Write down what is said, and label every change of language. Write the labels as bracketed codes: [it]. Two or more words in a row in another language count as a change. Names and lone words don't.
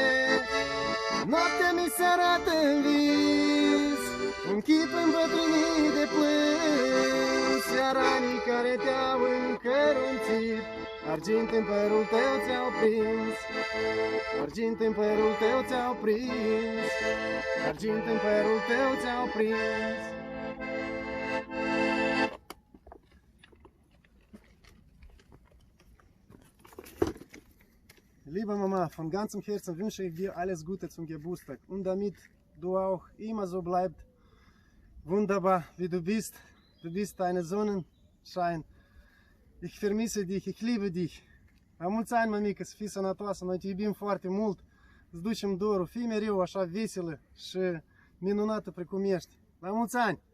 [ro] Noaptea mi se arată în vis, un chip îmbătrânit de plâns, iar anii care te-au încărunțit, argint în părul tău ți-au prins. Argint în părul tău ți-au prins, argint în părul tău ți-au prins. [de] Liebe Mama, von ganzem Herzen wünsche ich dir alles Gute zum Geburtstag und damit du auch immer so bleibst wunderbar wie du bist. Du bist eine Sonnenschein. Ich vermisse dich, ich liebe dich. [ro] La mulți ani, mămică, să fii sănătoasă, noi te iubim foarte mult. Îți ducem dorul, fii mereu așa veselă și minunată precum ești. La mulți ani!